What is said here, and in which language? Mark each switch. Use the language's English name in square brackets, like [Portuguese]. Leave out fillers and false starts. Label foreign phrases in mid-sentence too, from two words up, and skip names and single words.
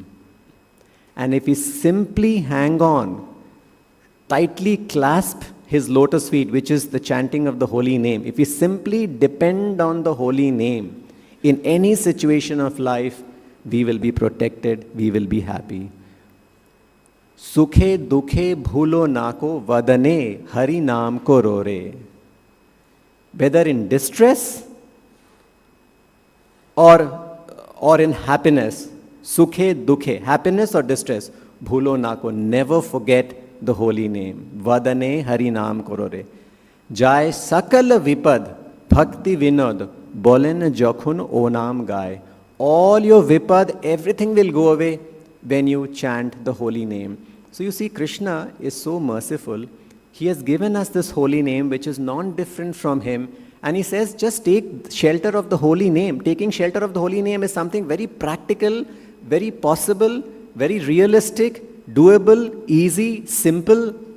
[English] And if we simply hang on, tightly clasp his lotus feet, which is the chanting of the holy name, if we simply depend on the holy name in any situation of life, we will be protected, we will be happy. [Bangla] সুখে দুঃখে ভুলো না কো বদনে হরি নাম করো রে. [English] Whether in distress or in happiness, [Bangla] সুখে দুঃখে, [English] happiness or distress, [Bangla] ভুলো না কো, [English] never forget the holy name. [Bangla] বদনে হরি নাম করো রে. যায় সকল বিপদ ভক্তি বিনোদ বলেন যখন ও নাম গায়. [English] All your vipad, everything will go away when you chant the holy name. So you see, Krishna is so merciful. He has given us this holy name which is non-different from him. And he says, just take shelter of the holy name. Taking shelter of the holy name is something very practical, very possible, very realistic, doable, easy, simple.